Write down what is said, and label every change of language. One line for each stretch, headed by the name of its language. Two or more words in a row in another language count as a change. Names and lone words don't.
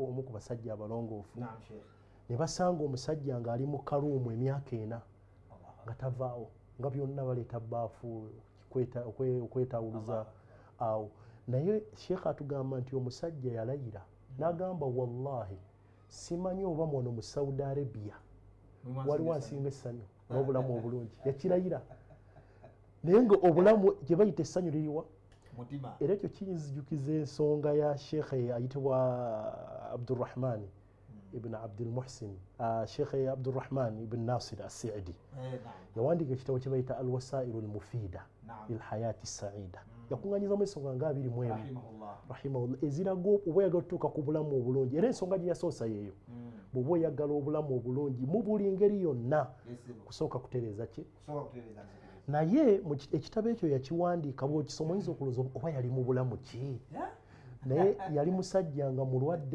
Ganda: omu ku basajja abalongoofu ne basanga omusajja ng'ali mu kaluumu emyaka 4 nga tavaawo nga byonna baleeta baafu okwetawuluza awo naye sheekh atugamba nti omusajja yalayira n'agamba wallahi simanyi oba mwono mu Saudi Arabia waliwo ansinga essanyu n'obulamu obulungi yakilayira naye nga obulamu gye bayita essanyu liriwa era ekyo kinzijukiza ensonga ya sheekhe ayitibwa Abdurrahman ibn Abdul Muhsin sheekhe Abdurrahman ibn Nasir as-Sa'idi yawandiika ekitabo kye bayita al-wasailu al-mufida lilhayati saida yakuŋŋanyizamu ensonga nga 21 rahimahullah eziraga oba oyagala okutuuka ku bulamu obulungi era ensonga gye yasoosa yeeyo bw'oba oyagala obulamu obulungi mu buli ngeri yonna kusooka kutereeza ki naye ekitabo ekyo yakiwandiika bw'okisoma oyinza okulowooza oba yali mu bulamu ki naye yali musajja nga mulwadde